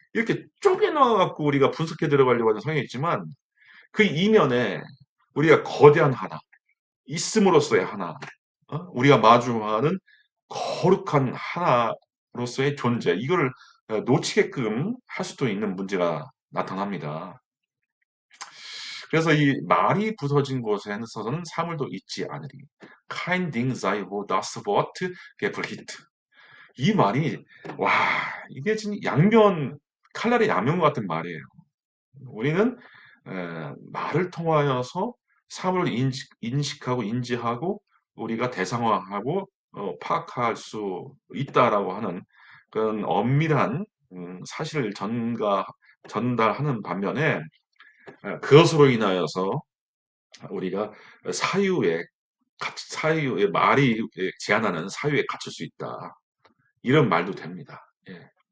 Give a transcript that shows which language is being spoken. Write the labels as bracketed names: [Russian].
[Korean] 이렇게 쪼개놔 갖고 우리가 분석해 들어가려고 하는 성향이 있지만 그 이면에 우리가 거대한 하나, 있음으로써의 하나, 우리가 마주하는 거룩한 하나로서의 존재, 이거를 놓치게끔 할 수도 있는 문제가 나타납니다. 그래서 이 말이 부서진 곳에서는 사물도 있지 않으리. [German] Kein Ding sei, wo das Wort gebricht. [Korean] 이 말이 와 이게 진짜 양면 칼날의 양면 같은 말이에요. 우리는 말을 통하여서 사물을 인식하고 인지하고 우리가 대상화하고 파악할 수 있다라고 하는 그런 엄밀한 사실을 전달하는 반면에 그것으로 인하여서 우리가 사유에 사유의 말이 제한하는 사유에 갇힐 수 있다. 이런 말도 됩니다. 예.